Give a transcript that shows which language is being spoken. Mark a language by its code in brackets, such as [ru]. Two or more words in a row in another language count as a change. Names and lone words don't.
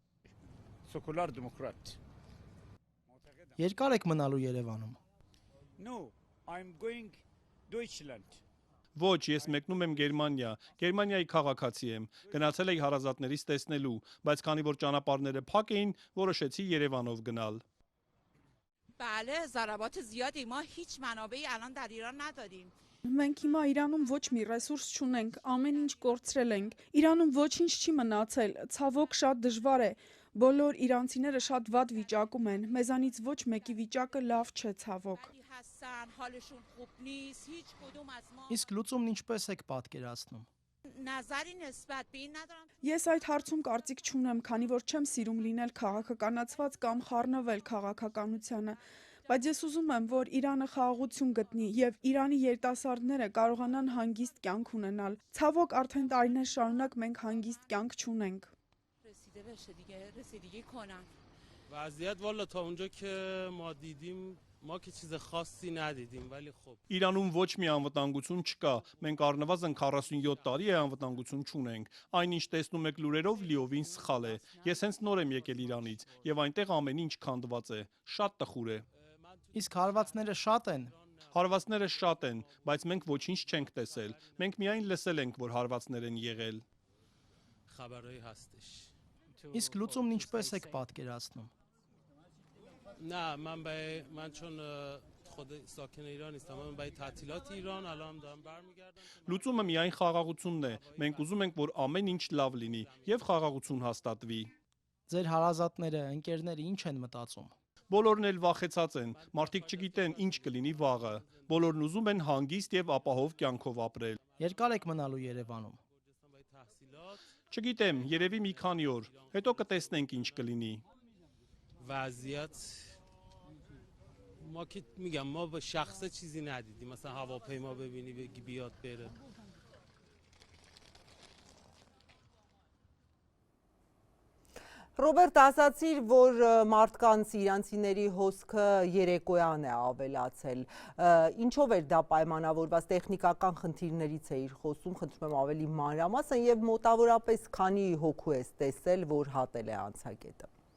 [hy] Երկար եք մնալու Երևանում։ Ոչ, ես մեկնում եմ Գերմանիա, Գերմանիայի քաղաքացի եմ, գնացել էի հարազատներիս տեսնելու, բայց քանի որ ճանապարհները փակ էին, որոշեցի Երևանով գնալ։ [fa] بله ضربات زیادی ما هیچ منابعی الان در ایران نداریم [hy] Մենք հիմա Իրանում ոչ մի ռեսուրս չունենք, ամեն ինչ կորցրել ենք։ Իրանում ոչինչ չի մնացել, ցավոք շատ դժվար է։ Բոլոր իրանցիները շատ վատ վիճակում են, մեզանից ոչ մեկի վիճակը լավ չէ, ցավոք։ Իսկ լուծումն ինչպես եք պատկերացնում։ Ես այդ հարցում կարծիք չունեմ, քանի որ չեմ սիրում լինել քաղաքականացված կամ խառնվել քաղաքականությանը, բայց ես ուզում եմ, որ Իրանը խաղաղություն գտնի եւ Իրանի երիտասարդները կարողանան հանգիստ կյանք ունենալ։ Ցավոք արդեն տարիներ շարունակ մենք հանգիստ կյանք չունենք։ [fa] وضعیت والا تا اونجا که ما دیدیم ما که چیز خاصی ندیدیم ولی خب [hy] Իրանում ոչ մի անվտանգություն չկա։ Մենք առնվազն 47 տարի է անվտանգություն չունենք։ Այնինչ տեսնում եք լուրերով լիովին սխալ է։ Ես հենց նոր եմ եկել Իրանից եւ այնտեղ ամեն ինչ քանդված է։ Շատ տխուր է։ Իսկ հարվածները շատ են։ Հարվածները շատ են, բայց մենք ոչինչ չենք տեսել։ Մենք միայն լսել ենք, որ հարվածներ են եղել։ [fa] خبرایی هستش [hy] Իսկ լուծումն ինչպես եք պատկերացնում։ [fa] نه من چون خود ساکن ایران نیستم من برای تعطیلات ایران الان دارم برمیگردم [hy] Լուծումը միայն խաղաղությունն է։ Մենք ուզում ենք, որ ամեն ինչ լավ լինի եւ խաղաղություն հաստատվի։ Ձեր հարազատները, ընկերները ինչ են մտածում։ Բոլորն էլ վախեցած են, մարդիկ չգիտեն ինչ կլինի վաղը։ Բոլորն ուզում են հանգիստ եւ ապահով կյանքով ապրել։ Երկար եք մնալու Երևանում։ [fa] برای تحصیلات [hy] Չգիտեմ, երևի մի քանի օր, հետո կտեսնենք ինչ կլինի։ [fa] وضعیت ما که میگم ما به شخصه چیزی ندیدیم مثلا هواپیما ببینی بگی بیاد بره [hy] Ռոբերտ, ասացիր, որ մարդկանց իրանցիների հոսքը երեկոյան է ավելացել։ Ինչով էր դա պայմանավորված, տեխնիկական խնդիրներից էիր խոսում, խնդրում եմ ավելի մանրամասն եւ մոտավորապես քանի հոգու ես տեսել, որ հատել է անցակետը։